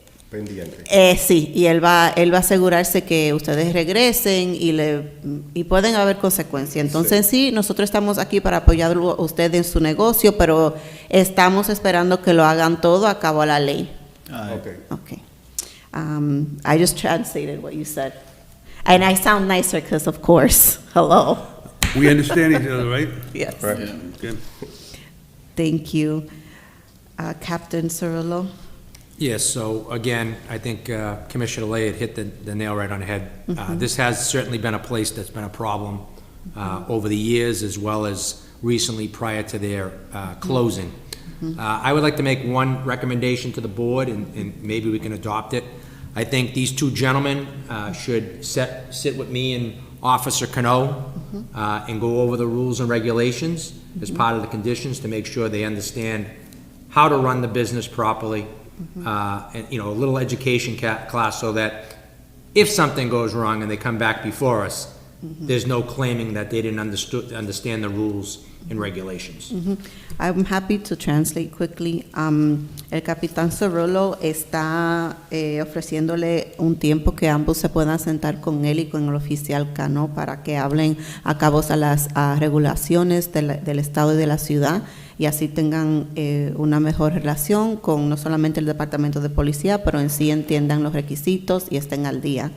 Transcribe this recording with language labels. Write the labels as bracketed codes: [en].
[es] pendiente. sí, y él va a asegurarse que ustedes regresen y pueden haber consecuencias. Entonces sí, nosotros estamos aquí para apoyarlo a usted en su negocio, pero estamos esperando que lo hagan todo a cabo a la ley. [en] Okay. Okay. I just translated what you said. And I sound nicer because, of course, hello. We understand each other, right? Yes. Right. Okay. Thank you. Captain Cirillo? Yes, so again, I think Commissioner Lay had hit the nail right on the head. This has certainly been a place that's been a problem over the years, as well as recently prior to their closing. I would like to make one recommendation to the board, and maybe we can adopt it. I think these two gentlemen should sit with me and Officer Cano and go over the rules and regulations as part of the conditions to make sure they understand how to run the business properly. And, you know, a little education class so that if something goes wrong and they come back before us, there's no claiming that they didn't understand the rules and regulations. I'm happy to translate quickly. [es] El capitán Cerrolo está ofreciéndole un tiempo que ambos se puedan sentar con él y con el oficial Cano para que hablen a cabo a las regulaciones del estado y de la ciudad y así tengan una mejor relación con no solamente el departamento de policía, pero en sí entiendan los requisitos y estén al día.